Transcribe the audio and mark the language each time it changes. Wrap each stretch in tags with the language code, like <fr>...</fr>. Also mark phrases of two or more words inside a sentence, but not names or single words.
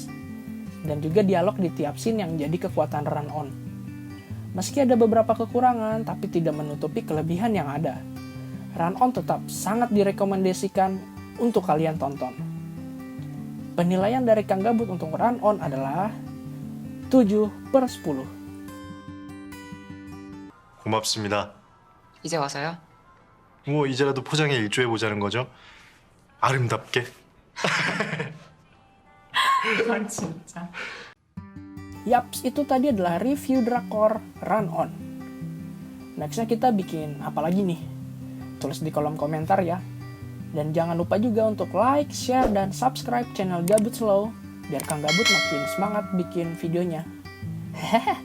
<id>Dan juga dialog di tiap scene yang jadi kekuatan Run On. Meski ada beberapa kekurangan, tapi tidak menutupi kelebihan yang ada. Run On tetap sangat direkomendasikan untuk kalian tonton. Penilaian dari Kang Gabut untuk Run On adalah 7/10.</id> <ko>고맙습니다. 이제 와서요? 뭐 이제라도 포장에 일조해 보자는 거죠? 아름답게.</ko> <id>Yaps, itu tadi adalah review drakor Run On. Nextnya kita bikin apa lagi nih? Tulis di kolom komentar ya. Dan jangan lupa juga untuk</id> <en>like, share,</en> <id>dan</id> <en>subscribe channel</en> <id>Gabut Slow biar Kang Gabut makin semangat bikin videonya.</id>